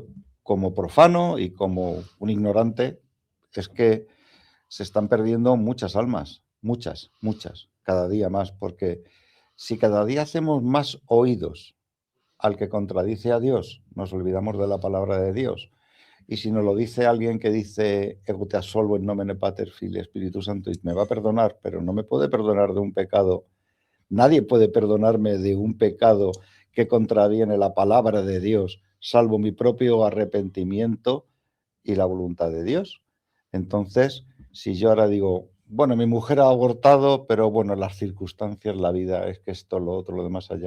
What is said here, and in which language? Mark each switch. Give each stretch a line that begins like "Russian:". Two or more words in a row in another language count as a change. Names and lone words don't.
Spanish: Como profano y como un ignorante, es que se están perdiendo muchas almas, muchas, cada día más, porque si cada día hacemos más oídos al que contradice a Dios, nos olvidamos de la palabra de Dios. Y si nos lo dice alguien que dice
Latin: ego te absolvo in nomine Pater, Filii,
Spanish: Espíritu Santo, y me va a perdonar, pero no me puede perdonar de un pecado. Nadie puede perdonarme de un pecado que contraviene la palabra de Dios, salvo mi propio arrepentimiento y la voluntad de Dios. Entonces, si yo ahora digo, bueno, mi mujer ha abortado, pero bueno, las circunstancias, la vida, es que esto, lo otro, lo demás allá.